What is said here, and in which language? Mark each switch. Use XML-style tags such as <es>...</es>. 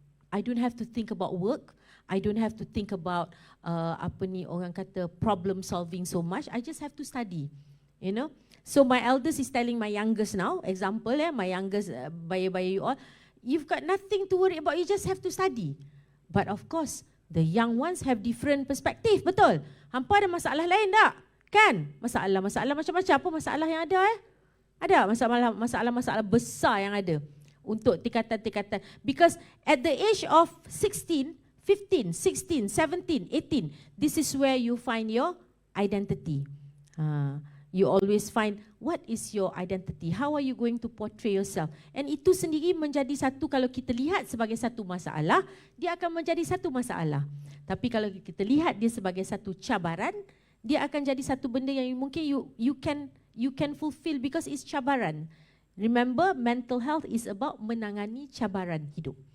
<en>I don't have to think about work. I don't have to think about orang kata problem solving so much. I just have to study. So my eldest is telling my youngest now, example my youngest, bayi-bayi you all, you've got nothing to worry about, you just have to study. But of course, the young ones have different perspective, betul?</en> <ms>Hampa ada masalah lain tak? Kan? Masalah macam-macam, apa masalah yang ada Ada masalah besar yang ada untuk tingkatan-tingkatan.</ms> <en>Because at the age of 16, 15, 16, 17, 18, this is where you find your identity. You always find what is your identity, how are you going to portray yourself.</en> <ms>And itu sendiri menjadi satu, kalau kita lihat sebagai satu masalah, dia akan menjadi satu masalah. Tapi kalau kita lihat dia sebagai satu cabaran, dia akan jadi satu benda yang mungkin</ms> <en>you can fulfill because it's</en> <ms>cabaran.</ms> <en>Remember, mental health is about</en> <ms>menangani cabaran hidup.</ms>